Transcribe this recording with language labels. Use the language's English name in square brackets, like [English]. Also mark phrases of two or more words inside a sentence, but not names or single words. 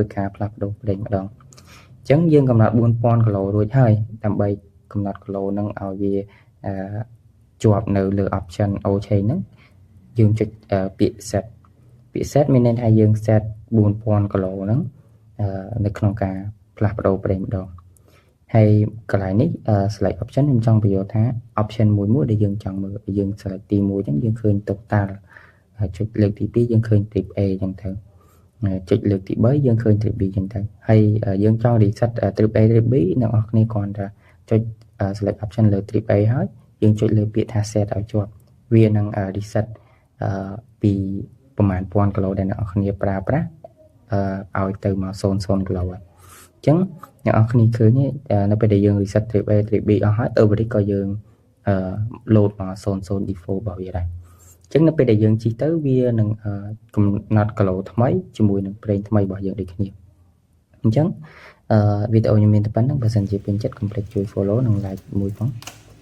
[Khmer] ការផ្លាស់ប្ដូរប្រេងម្ដងអញ្ចឹងយើងកំណត់4000គីឡូរួចហើយដើម្បីកំណត់គីឡូនឹងឲ្យវាជាប់នៅលើ [English] option O-chain [Khmer] ហ្នឹងយើងចុចពាក្យ set ពាក្យ set មានន័យថាយើង set 4000គីឡូហ្នឹងនៅក្នុងការផ្លាស់ប្ដូរប្រេងម្ដង ហើយកន្លែងនេះ [English] select option [Khmer] ខ្ញុំចង់បញ្យល់ថា option មួយដែលយើងចង់មើលយើង select ទី1អញ្ចឹងយើងឃើញ total ចុចលើកទី2យើងឃើញ [English] trip A [Khmer] អញ្ចឹងទៅចុ ចលើកទី3យើងឃើញ [English] trip B [Khmer] អញ្ចឹងទៅហើយយើងចង់ [English] reset trip A trip B [Khmer] អ្នកនរគ្នាគ្រាន់តែចុច [English] select option [Khmer] លើ [English] trip A [Khmer] ហើយយើងចុចលើពាក្យថា set ឲ្យជាប់វានឹង reset ពីប្រហែល1000គីឡូដែល អ្នកនរគ្នាប្រើប្រាស់ឲ្យទៅមក00គីឡូហើយអញ្ចឹងអ្នកនរគ្នាឃើញនៅពេលដែលយើង [English] reset trip A trip B [Khmer] អស់ហើយ average ក៏យើងload មក00 default របស់វាដែរអញ្ចឹងនៅពេលដែលយើងជិះទៅវានឹងកំណត់គីឡូថ្មីជាមួយនឹងប្រេងថ្មីរបស់យើងដូចគ្នាអញ្ចឹងវីដេអូខ្ញុំមានតែប៉ុណ្្នឹងបើសិនជាពេញចិត្តកុំភ្លេចជួយ follow និង like មួយផង